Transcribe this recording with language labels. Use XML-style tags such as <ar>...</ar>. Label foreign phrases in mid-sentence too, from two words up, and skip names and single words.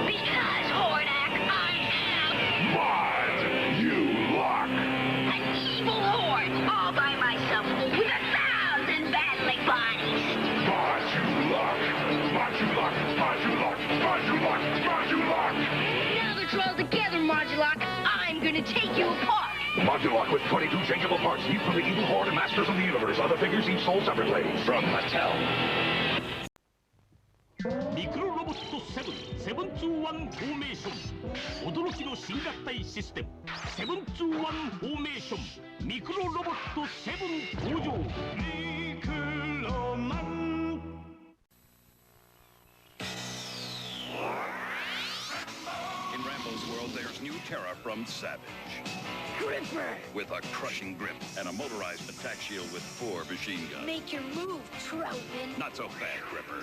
<en>Because, Hordak, I am... Mod-U-Lock! An evil horde, all by myself, with 1,000 battling bodies. Mod-U-Lock! Mod-U-Lock! Mod-U-Lock! Mod-U-Lock! Mod-U-Lock! Now that you're all together, Modulock, I'm gonna take you apart. Mod-U-Lock with 22 changeable parts, each from the Evil Horde and Masters of the Universe. Other figures each sold separately. From Mattel.</en> <ja>ミクロロボット7、721フォーメーション。驚きの新合体システム、721フォーメーション。ミクロロボット7登場。ミクロマン。</ja> <en>In Rambo's world, there's new terror from Savage. Gripper! With a crushing grip and a motorized attack shield with 4 machine guns. Make your move, Troutman. Not so bad, Gripper.</en>